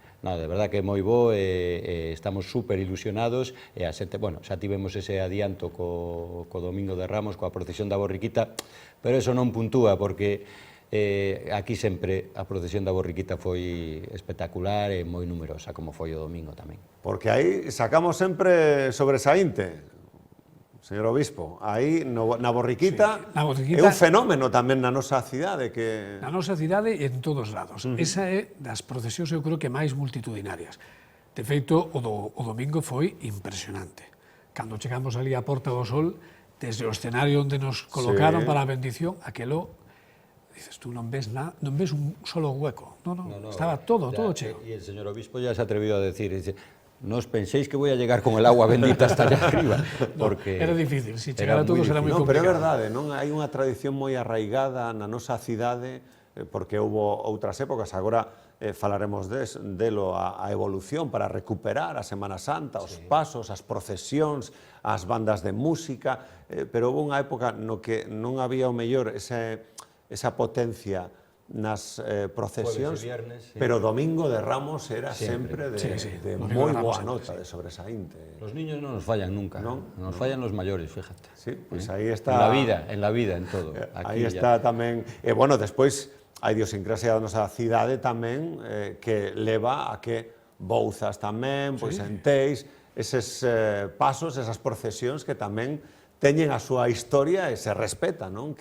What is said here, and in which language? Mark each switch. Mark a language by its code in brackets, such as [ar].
[gl] No, de verdad que é moi bo, estamos super ilusionados, e a xente, bueno, xa tivemos ese adianto co Domingo de Ramos, coa procesión da borriquita, pero eso non puntúa, porque aquí sempre a procesión da borriquita foi espectacular e moi numerosa, como foi o domingo tamén. Porque aí sacamos sempre sobresaínte, señor obispo, aí na borriquita, sí, na borriquita é un fenómeno tamén na nosa cidade que... Na nosa cidade e en todos lados. Esa é das procesións, eu creo que máis multitudinarias. De feito, o domingo foi impresionante. Cando chegamos ali á Porta do Sol, desde o escenario onde nos colocaron para a bendición, aquelo, dices, tú non ves [es] un solo hueco. [gl] No, estaba todo cheo. [es] E el señor obispo ya se atrevió a decir, dice, no os penséis que voy a llegar con el agua bendita hasta allá arriba, porque... [gl] Era difícil, si chegar a todos era moi complicado. Pero é complicado. verdade, non? Hai unha tradición moi arraigada na nosa cidade, porque houbo outras épocas, agora falaremos delo, a evolución para recuperar a Semana Santa, os pasos, as procesións, as bandas de música, pero houve unha época no que non había o mellor esa potencia nas procesións, pero Domingo de Ramos era sempre de moi boa nota, de sobresaínte. [es] Los niños non nos fallan nunca, nos fallan los mayores, fíjate. [gl] Sí, pois aí está... [es] En la vida, en todo. [gl] Aí está tamén... E, bueno, despois a idiosincrasia da nosa cidade tamén, que leva a que Bouzas tamén, pois Enteis, eses pasos, esas procesións que tamén teñen a súa historia e se respeta, non?